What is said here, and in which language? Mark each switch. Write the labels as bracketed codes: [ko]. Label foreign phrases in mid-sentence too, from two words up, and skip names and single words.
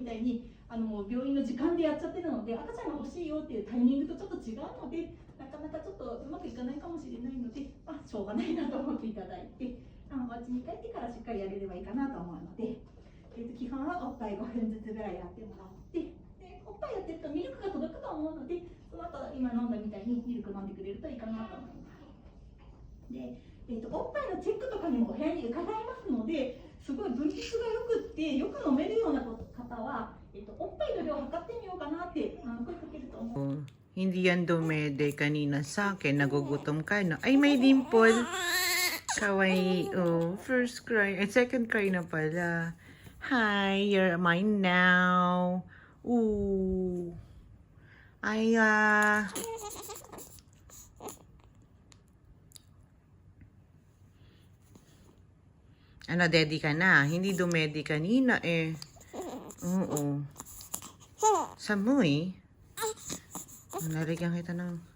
[ja] たいに病院の時間でやっちゃってるので、赤ちゃんが欲しいよっていうタイミングとちょっと違うので、なかなかちょっとうまくいかないかもしれないので、しょうがないなと思っていただいて、お家に帰ってからしっかりやれればいいかなと思うので、基本はおっぱい5分ずつぐらいやってもらって、でおっぱいやってるとミルクが届くと思うので、その後今飲んだみたいにミルク飲んでくれるといいかなと思います。で、おっぱいのチェックとかにもお部屋に伺いますので、すごい分泌がよくってよく飲めるような方は、おっぱいの量を測ってみようかなって声かけると思う。 [tl] Hindi yan dumede kanina sa akin. Nagugutom ka, no? Ay, may dimple. Kawaii. [en] Oh, first cry. Second cry [tl] na pala. [en] Hi, you're mine now. [tl] Ooh. Ay, Ano, daddy ka na? Hindi dumedi kanina eh. Oo. Samoy? Nalagyan kita ng...